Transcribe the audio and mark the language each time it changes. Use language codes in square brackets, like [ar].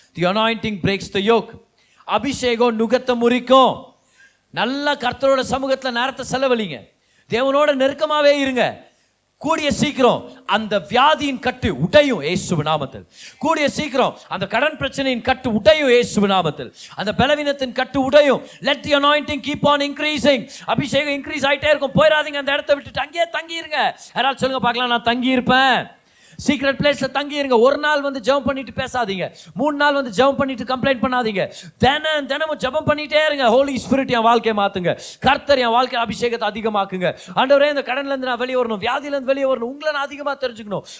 [en] The anointing breaks the yoke. [ta] அபிஷேகம் நுகத்தை முறிக்கும். நல்ல கர்த்தரோட சமூகத்துல நேரத்தை செலவழிங்க. தேவனோட நெருக்கமாவே இருங்க. கூடிய சீக்கிரம் அந்த வியாதியின் கட்டு உடையும் இயேசுவின் நாமத்தில். கூடிய சீக்கிரம் அந்த கடன் பிரச்சனையின் கட்டு உடையும் இயேசுவின் நாமத்தில். அந்த பலவீனத்தின் கட்டு உடையும். [en] Let the anointing keep on increasing. [ta] அபிஷேகம் இன்க்ரீஸ் ஆயிட்டே இருக்கும். போயிடாதீங்க அந்த இடத்தை விட்டுட்டு, அங்கேயே தங்கி இருங்க. யாராவது சொல்லுங்க பார்க்கலாம், நான் தங்கி இருப்பேன். சீக்ரெட் பிளேஸ்ல தங்கி இருங்க. ஒரு நாள் வந்து ஜெபம் பண்ணிட்டு பேசாதீங்க. 3 நாள் வந்து ஜெபம் பண்ணிட்டு கம்ப்ளைண்ட் பண்ணாதீங்க. தினமும் ஜெபம் பண்ணிட்டே இருங்க. ஹோலி ஸ்பிரிட் என் வாழ்க்கையை மாத்துங்க. கர்த்தர் என் வாழ்க்கை அபிஷேகத்தை அதிகமாக்குங்க. ஆண்டவரே, இந்த கடன்ல இருந்து நான் வெளியே வரணும், வியாதியில இருந்து வெளியே வரணும், உங்களை நான் அதிகமா தெரிஞ்சுக்கணும்.